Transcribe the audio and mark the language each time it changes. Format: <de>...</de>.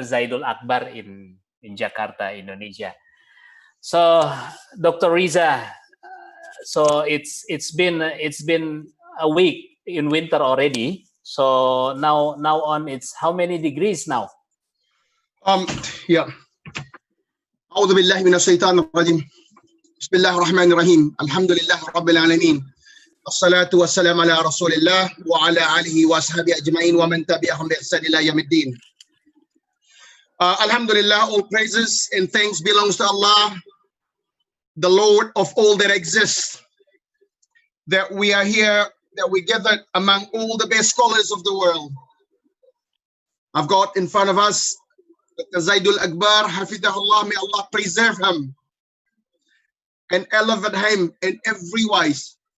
<en>Zaidul Akbar in Jakarta, Indonesia. So Dr. Reza, so it's been a week in winter already. So now on, it's how many degrees now? Yeah.</en> <ar>أعوذ بالله من الشيطان الرجيم. بسم الله الرحمن الرحيم. الحمد لله رب العالمين. الصلاة والسلام على رسول الله وعلى آله وأصحابه أجمعين ومن تبعهم بإحسان إلى يوم الدين.</ar> <en>Alhamdulillah, all praises and thanks belongs to Allah, the Lord of all that exists. That we are here, that we gathered among all the best scholars of the world. I've got in front of us Dr. Zaidul Akbar, Hafidahullah, may Allah preserve him and elevate him in every wise.</en>